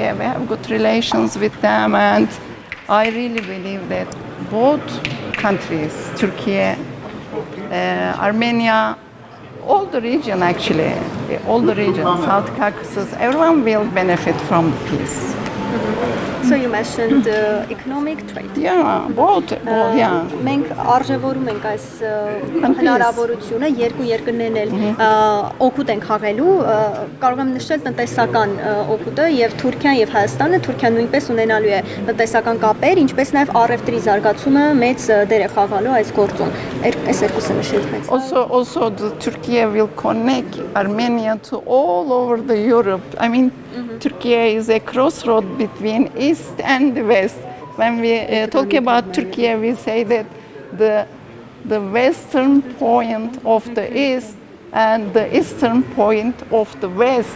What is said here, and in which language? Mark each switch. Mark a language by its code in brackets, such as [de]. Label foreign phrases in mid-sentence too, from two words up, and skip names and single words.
[en] We have good relations with them, and I really believe that both countries, Turkey, Armenia, all the region actually, all the region, South Caucasus, everyone will benefit from the peace. So you mentioned economic trade. Yeah, both, yeah. [hy] Մենք արժևորում ենք այս հնարավորությունը երկու երկրներն էլ օգուտ են խաղալու, կարող եմ նշել տնտեսական օգուտը եւ Թուրքիան եւ Հայաստանը, Թուրքիան նույնպես ունենալու է տնտեսական կապեր, ինչպես նաեւ առևտրի զարգացումը մեծ դեր է խաղալու այս գործում։ Այս երկուսը նշել մեծ։ [en] Also the Turkey will connect Armenia to all over the Europe. I mean, Turkey is a crossroad between East and West. When we talk about Turkey, we say that the western point of the East and the eastern point of the West.